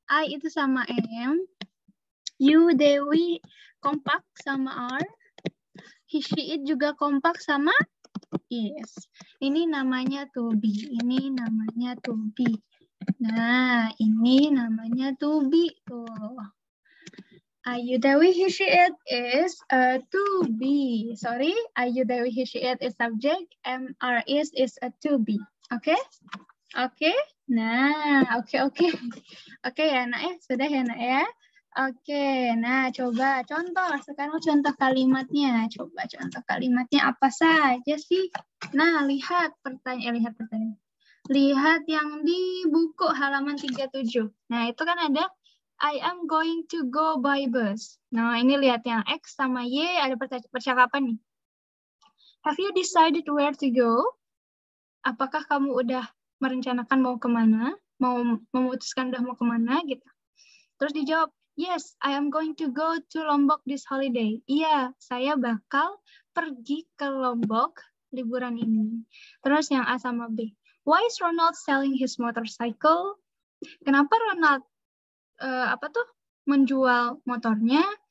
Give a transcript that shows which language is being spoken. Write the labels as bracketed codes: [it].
[id] I itu sama am. You, they, we kompak sama are. He, she, it juga kompak sama yes. Ini namanya to be. Ini namanya to be. Nah, ini namanya to be. Tuh. [en] Ayu Dewi he she it is to be. Sorry, Ayu Dewi he she it is subject. MR is a to be. Oke? Oke? [id] Nah, oke. Oke ya nak ya? Sudah ya nak ya? Oke, nah coba contoh. Sekarang contoh kalimatnya. Coba contoh kalimatnya apa saja sih? Nah, lihat pertanyaan. Lihat yang di buku halaman 37. Nah, itu kan ada [en] I am going to go by bus. [id] Nah, ini lihat yang X sama Y ada percakapan nih. [en] Have you decided where to go? [id] Apakah kamu udah merencanakan mau kemana? Mau memutuskan udah mau kemana gitu. Terus dijawab, [en] yes, I am going to go to Lombok this holiday. [id] Iya, saya bakal pergi ke Lombok liburan ini. Terus yang A sama B. [en] Why is Ronald selling his motorcycle? [id] Kenapa Ronald menjual motornya?